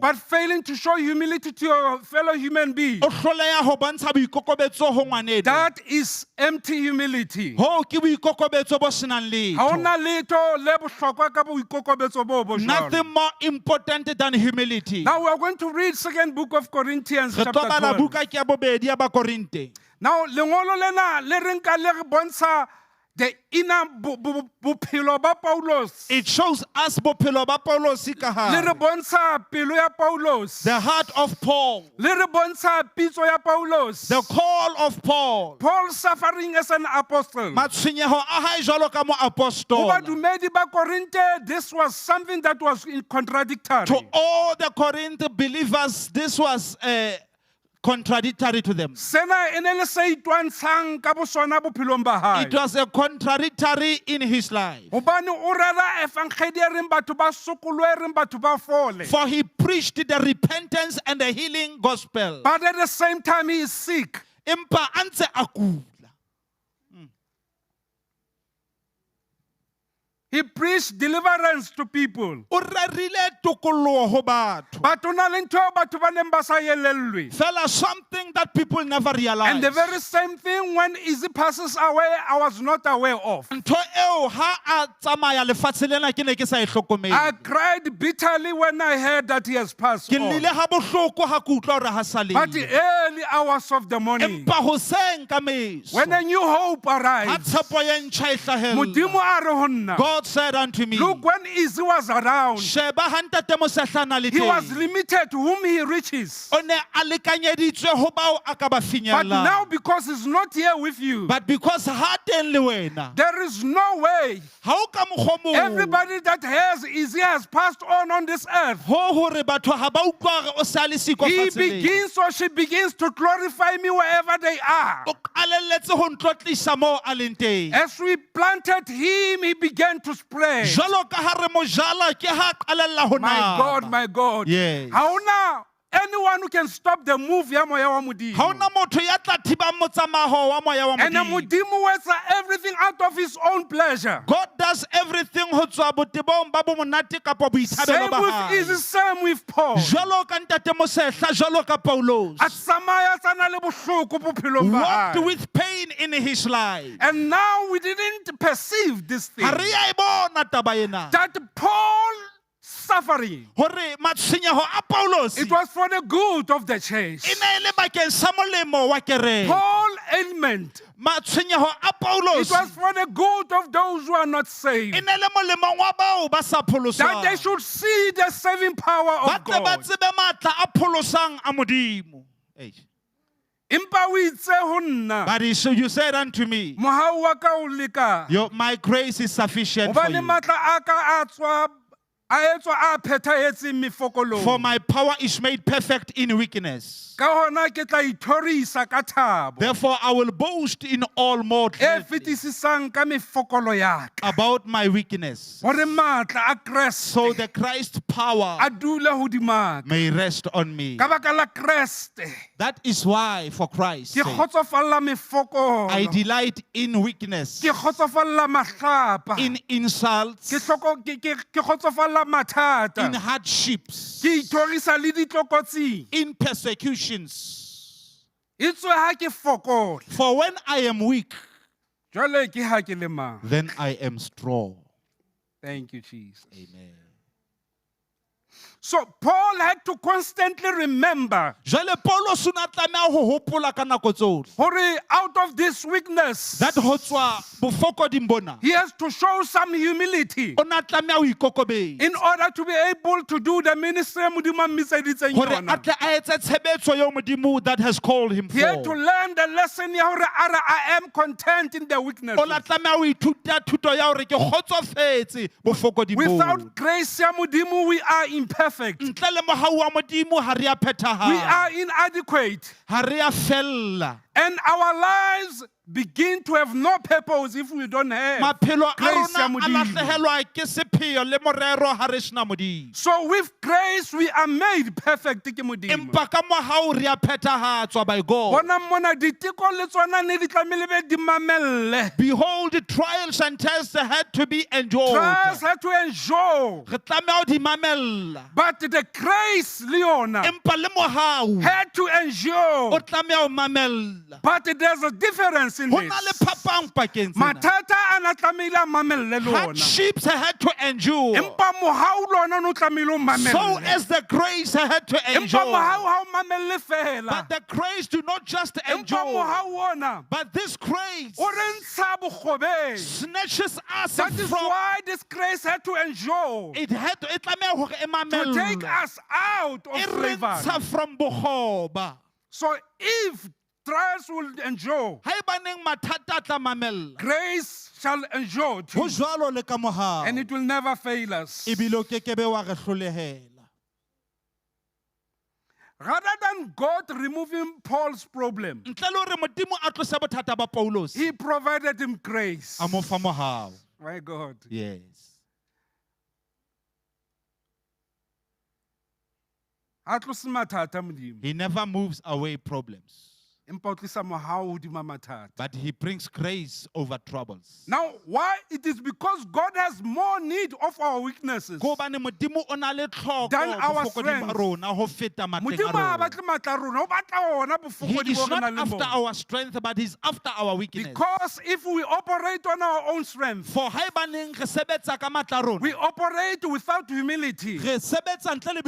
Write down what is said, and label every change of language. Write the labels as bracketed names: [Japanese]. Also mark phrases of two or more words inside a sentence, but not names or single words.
[English] but failing to show humility to your fellow human being, [Southern Sotho] o hloleha ho bontsha boikokobetso ho ngwaneno. [English] that is empty humility. [Southern Sotho] Ho ke boikokobetso bo senang Ha letho. ona letho le bohlokwa ka boikokobetso bo bo jwalo. [English] Nothing more important than humility. Now we are going to read second book of Corinthians [Southern Sotho] Re [English] chapter [Southern Sotho] tlo bala [English] 12. [Southern Sotho] buka ke ya bobedi ya Bakorinte. Now lengolo lena le re nka le re bontsha [English] the inner [Southern Sotho] bophelo ba Paulos. [English] It shows us [Southern Sotho] bophelo ba Paulos ka Le re hare. bontsha pelo ya Paulos. [English] The heart of Paul, [Southern Sotho] Le re bontsha pitso ya Paulos. [English] the call of Paul, Paul suffering as an apostle. [Southern Sotho] matshwenyeho a hae jwalo ka Ho moapostola. badumedi ba Korinte, [English] this was something that was contradictory. To all the Corinth believers, this was contradictory to them. [Southern Sotho] Sena e ne le se itwantshang ka bosona bophelong ba hae. [English] It was a contradictory in his life. [Southern Sotho] Hobane o rera evangeli e reng batho ba sokolwe, e reng batho ba fole. [English] For he preached the repentance and the healing gospel. But at the same time he is sick. [Southern Sotho] Empa antse a kula. [English] He preached deliverance to people. [Southern Sotho] O rerile tokoloho ho batho. But o na le ntho eo batho ba neng ba sa elellwe. [English] Fela something that people never realize. And the very same thing when Izzy passes away, I was not aware of. [Southern Sotho] Ntho eo ha a tsamaya lefatshe lena ke ne ke sa e [English] I [Southern Sotho] hlokomele. [English] cried bitterly when I heard that he has passed [Southern Sotho] Ke [English] on. [Southern Sotho] nnile ha bohloko ha ke utlwa hore ha sa [English] But the [Southern Sotho] leyo. [English] early hours of the morning, [Southern Sotho] Empa hoseng ka meso, [English] when a new hope [Southern Sotho] ha [English] arrives, [Southern Sotho] tshepo ye ntjha e hlahella, Modimo a re ho nna, [English] God said unto me, look, when Izzy was around, [Southern Sotho] sheba ha ntate Mosehlana le [English] he was [Southern Sotho] teng. [English] limited to whom he reaches. [Southern Sotho] O ne a lekanyeditswe ho bao a ka ba [English] But now, [Southern Sotho] finyellang. [English] because he's not here with you, But because [Southern Sotho] ha teng le wena, [English] there is no way. [Southern Sotho] ha o ka mokgwa moo, [English] Everybody that has passed on this earth. [Southern Sotho] ho hore batho ha ba utlwa hore o sa le siko [English] He [Southern Sotho] fatshe lena. [English] begins or she begins to glorify me wherever they are. [Southern Sotho] O qalelletse ho ntlotlisa moo a leng teng. [English] As we planted him, he began to spread. [Southern Sotho] Jwalo ka ha re mo jala, ke ha qalella ho [English] My [Southern Sotho] nama. [English] God, my God. Yes. Haona anyone who can stop the move [Southern Sotho] ya moya wa Modimo. Ha ona motho ya tla thibang motsamaho wa moya wa [English] And the [Southern Sotho] Modimo. [English] Modimo works everything out of his own pleasure. God does everything [Southern Sotho] ho tswa botebong ba bo monate kapa boithabelo [English] Same [Southern Sotho] ba [English] with [Southern Sotho] hae. [English] Izzy, same with Paul. [Southern Sotho] Jwalo ka ntate Mosehla, jwalo ka Paulos. A tsamaya tsana le bohloko bophelong ba [English] Walked [Southern Sotho] hae. [English] with pain in his life. And now we didn't perceive this thing. [Southern Sotho] Ha re ya e bona taba ena. [English] That Paul suffering, [Southern Sotho] Hore matshwenyeho a Paulos [English] it was for the good of the church. [Southern Sotho] e ne e le bakeng sa molemo wa kereke. [English] Paul ailment, [Southern Sotho] Matshwenyeho a Paulos [English] it was for the good of those who are not [Southern Sotho] e [English] saved. [Southern Sotho] ne le molemong wa bao ba sa [English] That they [Southern Sotho] pholosang. [English] should see the saving power [Southern Sotho] Ba [English] of [Southern Sotho] tle ba [English] God. [Southern Sotho] tsebe matla a pholosang a Modimo. Impa o itse ho nna, [English] But you said unto me, [Southern Sotho] mohau wa ka o leka. [English] my grace is sufficient for [Southern Sotho] Hobane [English] you. [Southern Sotho] matla a ka a tswa a etswa a phethahetseng mefokolong. [English] For my power is made perfect in weakness. [Southern Sotho] Ka hona ke tla ithorisa ka thabo. [English] Therefore, I will boast in all more [Southern Sotho] E [English] gladly [Southern Sotho] fetisisang ka mefokolo ya ka. [English] about my weakness, [Southern Sotho] Hore matla a Kreste [English] so the Christ power [Southern Sotho] a dule hodima ka. [English] may rest on me. [Southern Sotho] Ka baka la Kreste, [English] That is why, for Christ's [Southern Sotho] ke [English] sake, [Southern Sotho] kgotsofalla mefokolo. [English] I delight in weakness, [Southern Sotho] Ke kgotsofalla mahlapa. [English] in insults, [Southern Sotho] Ke kgotsofalla mathata. [English] in hardships, [Southern Sotho] Ke ithorisa le ditlokotsing. [English] in persecutions. [Southern Sotho] Itswe ha ke fokola. [English] For when I am weak, [Southern Sotho] Jwale ke ha ke le mang. [English] then I am strong. Thank you, Jesus. Amen. So Paul had to constantly remember, [Southern Sotho] Jwale Paulo suna tlameha ho hopola ka nako tsohle [English] hore out of this weakness, [Southern Sotho] that ho tswa bofokoding bona [English] he has to show some humility [Southern Sotho] o na tlameha ho ikokobetsa [English] in order to be able to do the ministry [Southern Sotho] Modimo a mmiseditseng hore yona. a tle a etse tshebetso eo Modimo [English] that has called him He had to for. learn the lesson [Southern Sotho] ya hore ara [English] I am content in the weakness. [Southern Sotho] O la tlameha ho ithuta thuto ya hore ke kgotsofetse bofokoding boo. [English] Without grace [Southern Sotho] ya Modimo, [English] we are imperfect. [Southern Sotho] Ntle le mohau wa Modimo ha re a [English] We [Southern Sotho] phethahala. [English] are inadequate. [Southern Sotho] Ha re a fella. [English] And our lives begin to have no purpose if we don't have [Southern Sotho] Maphelo a grace ya rona a Modimo. lahlehelwa ke sepheo le morero ha re sena Modimo. [English] So with grace, we are made perfect [Southern Sotho] ke Modimo. Empa ka mohau re a phethahatswa [English] by God. [Southern Sotho] Bona mona diteko le tsona ne di tlamehile be di mamelle. [English] Behold, the trials and tests had to be endured. Trials had to endure. [Southern Sotho] Re tlameha ho di mamella. [English] But the grace, Leona, [Southern Sotho] Empa le mohau [English] had to [Southern Sotho] o [English] endure. [Southern Sotho] tlameha ho mamella. [English] But there's a difference in [Southern Sotho] Ho na le [English] this. [Southern Sotho] phapang pakeng tsena. Mathata ana tlamehile a mamelle le ona. [English] Hardships had to endure. [Southern Sotho] Empa mohau le ona no tlamehile o mamelle. [English] So as the grace had to [Southern Sotho] Empa [English] endure. [Southern Sotho] mohau ha o mamelle fela. [English] But the grace do not just [Southern Sotho] Empa [English] endure. [Southern Sotho] mohau ona [English] But this grace [Southern Sotho] o re ntsha bogobe. [English] snatches us That is from why this grace had to endure. it had to, [Southern Sotho] e tlameha hore e [English] To take [Southern Sotho] mamelle. [English] us out [Southern Sotho] E [English] of [Southern Sotho] re [English] slavery. [Southern Sotho] ntsha from bohoba. [English] So if trials will endure, [Southern Sotho] Haebaneng mathata a tla mamella. [English] grace shall endure too, [Southern Sotho] Ho jwalo le ka mohau. [English] and it will never fail us. [Southern Sotho] Ebile o kekebe wa re hlolehela. [English] Rather than God removing Paul's problem, [Southern Sotho] Ntle le hore Modimo a tlose bothata ba Paulos, [English] he provided him grace. [Southern Sotho] a mo fa mohau. [English] My God. Yes. [Southern Sotho] Ha tlose mathata Modimo. [English] He never moves away problems, [Southern Sotho] Empa o tlisa mohau hodima mathata. [English] but he brings grace over troubles. Now, why? It is because God has more need of our weaknesses. [Southern Sotho] Ko bane Modimo o na le tlhoko [English] Than our [Southern Sotho] bofokoding ba [English] strength. [Southern Sotho] rona ho feta matleng Modimo a ha rona. batle matla a rona, o batla ona [English] He [Southern Sotho] bofokodi [English] is [Southern Sotho] bo re [English] not [Southern Sotho] nang le [English] after [Southern Sotho] bona. [English] our strength, but he's after our weakness. Because if we operate on our own strength, [Southern Sotho] For haebaneng re sebetsa ka matla a [English] we [Southern Sotho] rona, [English] operate without humility. [Southern Sotho] re sebetsa ntle le